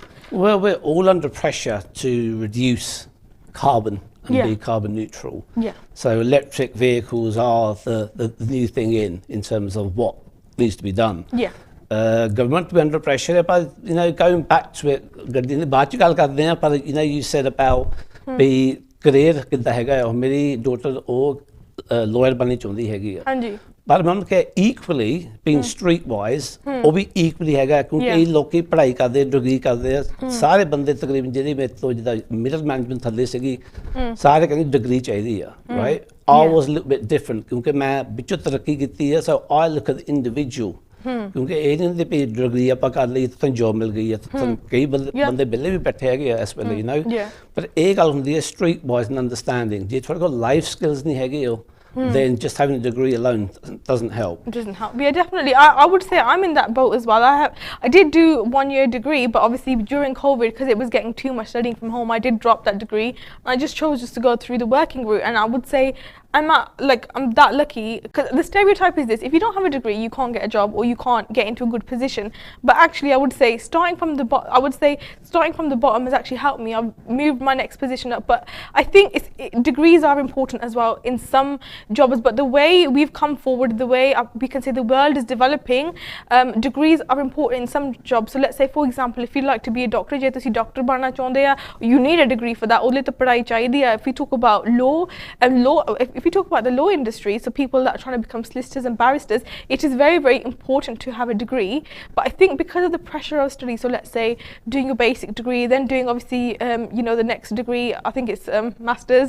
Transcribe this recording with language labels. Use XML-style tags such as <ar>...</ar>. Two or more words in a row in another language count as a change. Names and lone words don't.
<en>Well, we're all under pressure to reduce carbon and be carbon neutral. So electric vehicles are the new thing in terms of what needs to be done. Government will be under pressure, but you know, going back to it,</en> <pa>ਬਾਅਦ ਚ ਗੱਲ ਕਰਦੇ ਹੈਂ,</pa> <en>but you know, you said about the career</en> <pa>ਕਿੱਦਾਂ ਹੈਗਾ ਹੈ ਮੇਰੀ ਡੌਟਰ ਉਹ ਲਾਇਰ ਬਣਨੀ ਚਾਹੁੰਦੀ ਹੈਗੀ ਹੈ ਹਾਂਜੀ ਪਰ ਮੈਂ ਕਿ</pa> <en>equally being streetwise</en> <pa>ਉਹ ਵੀ equally ਹੈਗਾ ਕਿਉਂਕਿ ਇਹ ਲੋਕੀ ਪੜ੍ਹਾਈ ਕਰਦੇ ਡਿਗਰੀ ਕਰਦੇ ਆ ਸਾਰੇ ਬੰਦੇ ਤਕਰੀਬਨ ਜਿਹੜੇ ਮੇਰੇ ਤੋਂ ਜਿੱਦਾਂ</pa> <en>middle management</en> <pa>ਥੱਲੇ ਸੀਗੀ ਸਾਰੇ ਕਹਿੰਦੇ ਡਿਗਰੀ ਚਾਹੀਦੀ ਆ ਰਾਈਟ</pa> <en>I was a little bit different</en> <pa>ਕਿਉਂਕਿ ਮੈਂ ਵਿੱਚੋਂ ਤਰੱਕੀ ਕੀਤੀ ਆ</pa> <en>so I look at the individual</en> <pa>ਕਿਉਂਕਿ ਇਹ ਨਹੀਂ ਹੁੰਦੀ ਵੀ ਡਿਗਰੀ ਆਪਾਂ ਕਰ ਲਈ ਤਾਂ ਜੋਬ ਮਿਲ ਗਈ ਆ ਕਈ ਬੰਦੇ ਬਿੱਲੇ ਵੀ ਬੈਠੇ ਹੈਗੇ ਆ ਇਸ ਵੇਲੇ</pa> <en>you know</en> <pa>ਪਰ ਇਹ ਗੱਲ ਹੁੰਦੀ ਹੈ</pa> <en>streetwise and understanding</en> <pa>ਜੇ ਤੁਹਾਡੇ ਕੋਲ</pa> <en>life skills</en> <pa>ਨਹੀਂ ਹੈਗੇ ਉਹ</pa> <en>then just having a degree alone doesn't help. It doesn't help. Yeah, definitely. I would say I'm in that boat as well. I did do 1 year degree, but obviously during COVID, because it was getting too much studying from home, I did drop that degree. I just chose to go through the working route, and I would say I'm that lucky because the stereotype is this: if you don't have a degree, you can't get a job or you can't get into a good position. But actually, I would say starting from the bottom has actually helped me. I've moved my next position up. But I think degrees are important as well in some jobs. But the way we've come forward, the way we can say the world is developing, degrees are important in some jobs. So let's say, for example, if you'd like to be a doctor,</en> <pa>ਜੇ ਤੁਸੀਂ ਡਾਕਟਰ ਬਣਨਾ ਚਾਹੁੰਦੇ ਆ,</pa> <en>you need a degree for that.</en> <pa>ਉਹਦੇ ਤੋਂ ਪੜ੍ਹਾਈ ਚਾਹੀਦੀ ਹੈ.</pa> <en>If we talk about law, if we talk about the law industry, so people that are trying to become solicitors and barristers, it is very, very important to have a degree. But I think because of the pressure of study, so let's say doing your basic degree, then doing obviously, you know, the next degree, I think it's master's.</en>